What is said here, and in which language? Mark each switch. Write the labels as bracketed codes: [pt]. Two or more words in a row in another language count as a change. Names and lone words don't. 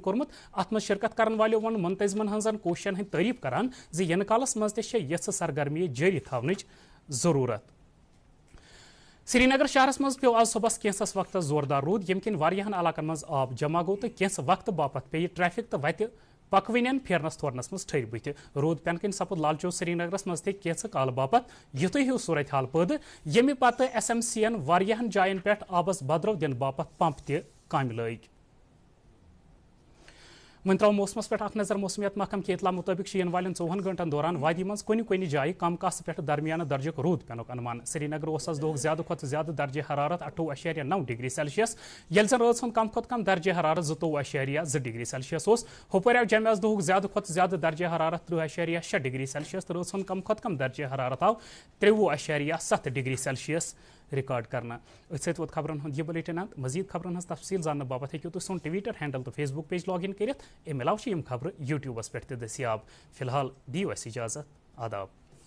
[ks] کورمت ات مز شرکت کرن والو ون منتظمن ہنزن کوششن ہند تعریف کران ین کالس مز تہ یھ سرگرمی جاری تھونچ ضرورت سری نگر شہرس مز پیو آج صبح کینسس وقت زوردار رود یم کن واریاہن علاقن مز آب جمع گو تو کینس وقت باپت پی ٹریفک تو وتہ پکوین پھیرنس تھورنس مز ٹھہر بت رود پین کن سپد لال چوک سری نگرس مز تہ کینس کال باپت یتھے ہیو صورت حال پٲدٕ ییٚمہِ پتہٕ ایس ایم سی ین واریاہن جاین پٮ۪ٹھ آبس بدرو دن باپت پمپ تہ کامہِ لٲگۍ ون ترو موسمس پہ اخ نظر موسمیات محکم کے اطلاع مطابق ین والن 4 گھنٹن دوران وادی مز کن جائیں کم کاس پہ درمیانہ درجک رود پینک انمان سری نگر دہ زیادہ کھت زیادہ درجہ حرارت 28.9 ڈگری سیلسیس یل زن رات ہند کم کھت کم درجہ حرارت 22.2 ڈگری سیلسیس ہپر آو جمع دہ زیادہ کھت زیادہ درجہ حرارت 30.6 ڈگری سیلسیس تو رات ہند کم کھت کم درجہ حرارت آو 23.7 ڈگری سیلسیس रिकॉर्ड करना। अथ वोत खबरन हूँ यह बुलेटिन अंत। मजीद खबरन हज तफसील जानने बाबत हेकू तुम सोन ट्विटर हैंडल तो फेसबुक पेज लॉग इन कर। अमे अलाव खबर यूट्यूबस पे दस्याब। फिलहाल दियो इजाजत। आदाब।